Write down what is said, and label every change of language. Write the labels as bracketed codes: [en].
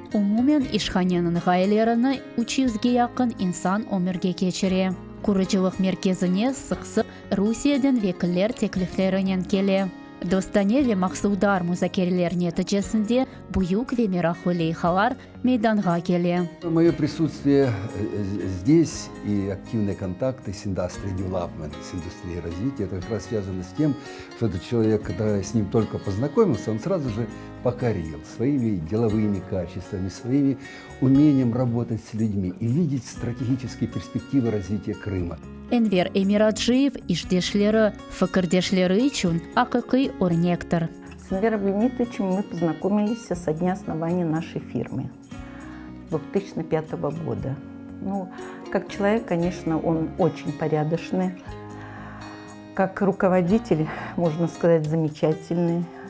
[crh] Umumen işhanenin gayelerini 300'ge yakın insan ömürge geçiriyor. Kuruculuk merkezine sık-sık Rusiyadan vekiller tekliflerinin geliyor. Dostane ve maksudar müzakereler neticesinde büyük ve meraklı leyhalar meydana geliyor. [ru] Мое присутствие здесь и активные контакты с Industry Development, с индустрией развития, это как раз связано с тем, что этот человек, когда с ним только познакомился, он сразу же покорил своими деловыми качествами, своими умением работать с людьми и видеть стратегические перспективы развития Крыма. [crh] Enver Emiradjiyev işdeşleri, fikirdeşleri için haqiqiy örnektir. [ru] С Энвером Леонидовичем мы познакомились со дня основания нашей фирмы 2005 года. Ну, как человек, конечно, он очень порядочный. Как руководитель, можно сказать, замечательный.